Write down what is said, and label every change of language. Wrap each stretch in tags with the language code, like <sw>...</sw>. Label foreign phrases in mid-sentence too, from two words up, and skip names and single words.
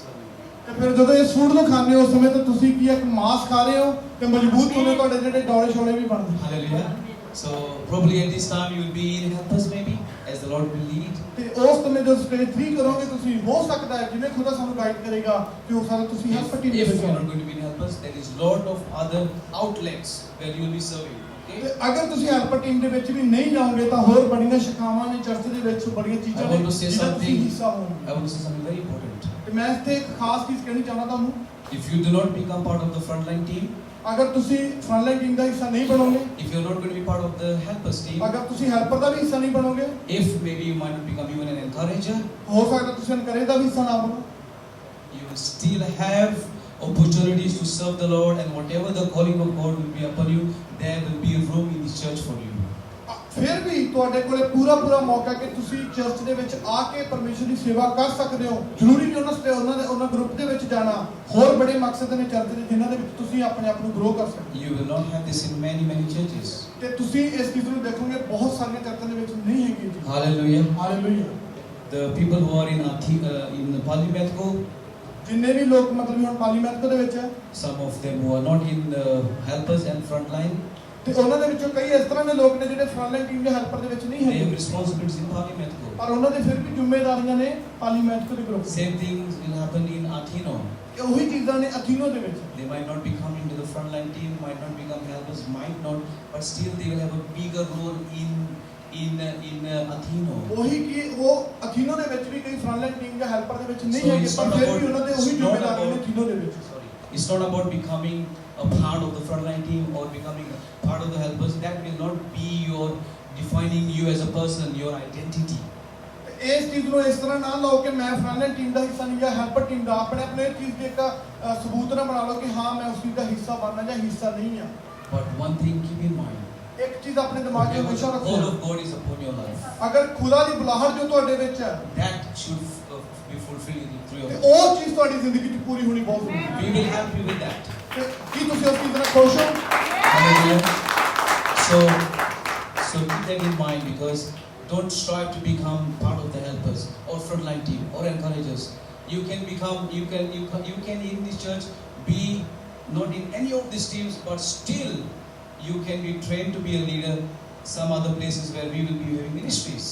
<pa>ਤੇ ਫਿਰ ਜਦੋਂ ਇਹ ਫੂਡ ਨੂੰ ਖਾਂਦੇ ਹੋ ਉਸ ਸਮੇਂ ਤੇ ਤੁਸੀਂ ਕੀ ਇੱਕ ਮਾਸ ਖਾ ਰਹੇ ਹੋ ਤੇ ਮਜ਼ਬੂਤ ਹੋਣੇ ਤੁਹਾਡੇ ਜਿਹੜੇ ਡੌਲੇ ਛੋਲੇ ਵੀ ਬਣਦੇ</pa> <en>Hallelujah. So probably at this time you will be in helpers maybe as the Lord will lead.</en> <pa>ਤੇ ਉਸ ਸਮੇਂ ਜਦੋਂ ਸਟੇਜ 3 ਕਰੋਗੇ ਤੁਸੀਂ ਹੋ ਸਕਦਾ ਹੈ ਜਿਵੇਂ ਖੁਦਾ ਸਾਨੂੰ ਗਾਈਡ ਕਰੇਗਾ ਕਿ ਉਹ ਸਾਰਾ ਤੁਸੀਂ</pa> <en>If, help team if</en> <pa>ਦੇ</pa> <en>you</en> <pa>ਵਿੱਚ</pa> <en>are not</en> <pa>ਜਾਓ।</pa> <en>going to be in helpers, there is lot of other outlets where you will be serving.</en> <pa>ਤੇ</pa> <en>Okay.</en> <pa>ਅਗਰ ਤੁਸੀਂ</pa> <en>help team</en> <pa>ਦੇ ਵਿੱਚ ਵੀ ਨਹੀਂ ਜਾਓਗੇ ਤਾਂ ਹੋਰ ਬੜੀਆਂ ਸ਼ਿਖਾਵਾਂ ਨੇ ਚਰਚ ਦੇ ਵਿੱਚ ਬੜੀਆਂ ਚੀਜ਼ਾਂ</pa> <en>I</en> <pa>ਨੇ</pa> <en>want to say</en> <pa>ਜਿਹਦਾ ਤੁਸੀਂ</pa> <en>something.</en> <pa>ਹਿੱਸਾ ਹੋਵੋਗੇ।</pa> <en>I want to say something very important.</en> <pa>ਤੇ ਮੈਂ ਇੱਥੇ ਇੱਕ ਖਾਸ ਚੀਜ਼ ਕਹਿਣੀ ਚਾਹੁੰਦਾ ਤੁਹਾਨੂੰ</pa> <en>If you do not become part of the frontline team,</en> <pa>ਅਗਰ ਤੁਸੀਂ</pa> <en>frontline team</en> <pa>ਦਾ ਹਿੱਸਾ ਨਹੀਂ ਬਣੋਗੇ</pa> <en>if you are not going to be part of the helpers team,</en> <pa>ਅਗਰ ਤੁਸੀਂ ਹੈਲਪਰ ਦਾ ਵੀ ਹਿੱਸਾ ਨਹੀਂ ਬਣੋਗੇ</pa> <en>if maybe you might not become even an encourager,</en> <pa>ਹੋ ਸਕਦਾ ਤੁਸੀਂ ਇਨਕਰੇਜ ਦਾ ਵੀ ਹਿੱਸਾ ਨਾ ਬਣੋ</pa> <en>you will still have opportunities to serve the Lord, and whatever the calling of God will be upon you, there will be room in this church for you.</en> <pa>ਫਿਰ ਵੀ ਤੁਹਾਡੇ ਕੋਲੇ ਪੂਰਾ ਮੌਕਾ ਕਿ ਤੁਸੀਂ ਚਰਚ ਦੇ ਵਿੱਚ ਆ ਕੇ ਪਰਮੇਸ਼ਰ ਦੀ ਸੇਵਾ ਕਰ ਸਕਦੇ ਹੋ ਜ਼ਰੂਰੀ ਨਹੀਂ ਉਹਨਾਂ ਗਰੁੱਪ ਦੇ ਵਿੱਚ ਜਾਣਾ ਹੋਰ ਬੜੇ ਮਕਸਦ ਨੇ ਚਰਚ ਦੇ ਜਿਨ੍ਹਾਂ ਦੇ ਵਿੱਚ ਤੁਸੀਂ ਆਪਣੇ ਆਪ ਨੂੰ ਗਰੋ ਕਰ ਸਕਦੇ</pa> <en>You will not have this in many churches.</en> <pa>ਹੋ ਤੇ ਤੁਸੀਂ ਇਸ ਚੀਜ਼ ਨੂੰ ਦੇਖੋਗੇ ਬਹੁਤ ਸਾਰੀਆਂ ਚਰਚਾਂ ਦੇ ਵਿੱਚ ਨਹੀਂ ਹੈਗੀ ਜੀ</pa> <en>Hallelujah.</en> <pa>ਹਾਲੇਲੂਇਆ</pa> <en>The people who are in Polymetco,</en> <pa>ਜਿੰਨੇ ਵੀ ਲੋਕ ਮਤਲਬ ਹੁਣ ਪਾਲੀਮੈਥ ਦੇ ਵਿੱਚ ਹੈ</pa> <en>some of them who are not in the helpers and frontline,</en> <pa>ਤੇ ਉਹਨਾਂ ਦੇ ਵਿੱਚੋਂ ਕਈ ਇਸ ਤਰ੍ਹਾਂ ਦੇ ਲੋਕ ਨੇ ਜਿਹੜੇ</pa> <en>frontline team</en> <pa>ਦੇ ਹੈਲਪਰ ਦੇ ਵਿੱਚ ਨਹੀਂ</pa> <en>they have</en> <pa>ਹੈਗੇ</pa> <en>responsibilities in Polymetco.</en> <pa>ਪਰ ਉਹਨਾਂ ਦੇ ਫਿਰ ਵੀ ਜ਼ਿੰਮੇਵਾਰੀਆਂ ਨੇ ਪਾਲੀਮੈਥ ਦੇ ਗਰੁੱਪ</pa> <en>Same things will happen in Athino.</en> <pa>ਉਹੀ ਚੀਜ਼ਾਂ ਨੇ ਅਥੀਨੋ ਦੇ ਵਿੱਚ</pa> <en>They might not be coming to the frontline team, might not become helpers, might not, but still they will have a bigger role in Athino.</en> <pa>ਉਹੀ ਕਿ ਉਹ ਅਥੀਨੋ ਦੇ ਵਿੱਚ ਵੀ ਕਈ</pa> <en>frontline team</en> <pa>ਦੇ ਹੈਲਪਰ ਦੇ ਵਿੱਚ ਨਹੀਂ</pa> <en>So</en> <pa>ਹੈਗੇ</pa> <en>it's</en> <pa>ਪਰ</pa> <en>not</en> <pa>ਫਿਰ</pa> <en>about-</en> <pa>ਵੀ ਉਹਨਾਂ ਦੇ</pa> <en>it's</en> <pa>ਉਹੀ</pa> <en>not</en> <pa>ਜ਼ਿੰਮੇਵਾਰੀਆਂ ਨੇ</pa> <en>about-</en> <pa>ਅਥੀਨੋ ਦੇ ਵਿੱਚ</pa> <en>Sorry. It's not about becoming a part of the frontline team or becoming a part of the helpers. That will not be your defining you as a person, your identity.</en> <pa>ਤੇ ਇਸ ਚੀਜ਼ ਨੂੰ ਇਸ ਤਰ੍ਹਾਂ ਨਾ ਲਓ ਕਿ ਮੈਂ</pa> <en>frontline team</en> <pa>ਦਾ ਹਿੱਸਾ ਨਹੀਂ ਜਾਂ</pa> <en>helper team</en> <pa>ਦਾ ਆਪਣੇ ਇਸ ਚੀਜ਼ ਦੇ ਇੱਕ ਸਬੂਤ ਨਾ ਬਣਾ ਲਓ ਕਿ ਹਾਂ ਮੈਂ ਉਸ ਚੀਜ਼ ਦਾ ਹਿੱਸਾ ਬਣਨਾ ਜਾਂ ਹਿੱਸਾ ਨਹੀਂ ਆ</pa> <en>But one thing keep in mind,</en> <pa>ਇੱਕ ਚੀਜ਼ ਆਪਣੇ ਦਿਮਾਗ 'ਚ</pa> <en>whatever</en> <pa>ਹਮੇਸ਼ਾ</pa> <en>the call</en> <pa>ਰੱਖੋ</pa> <en>of God is upon your life,</en> <pa>ਅਗਰ ਖੁਦਾ ਦੀ ਬੁਲਾਹਟ ਜੋ ਤੁਹਾਡੇ ਵਿੱਚ ਹੈ</pa> <en>that should be fulfilled through your</en> <pa>ਤੇ</pa> <en>life.</en> <pa>ਉਹ ਚੀਜ਼ ਤੁਹਾਡੀ ਜ਼ਿੰਦਗੀ 'ਚ ਪੂਰੀ ਹੋਣੀ ਬਹੁਤ ਜ਼ਰੂਰੀ ਹੈ</pa> <en>We will help you with that.</en> <pa>ਤੇ ਕੀ ਤੁਸੀਂ ਉਸ ਚੀਜ਼ ਨਾਲ ਖੁਸ਼ ਹੋ</pa> <en>Hallelujah. So keep that in mind, because don't strive to become part of the helpers or frontline team or encouragers. You can in this church be not in any of these teams, but still you can be trained to be a leader some other places where we will be having ministries.</en>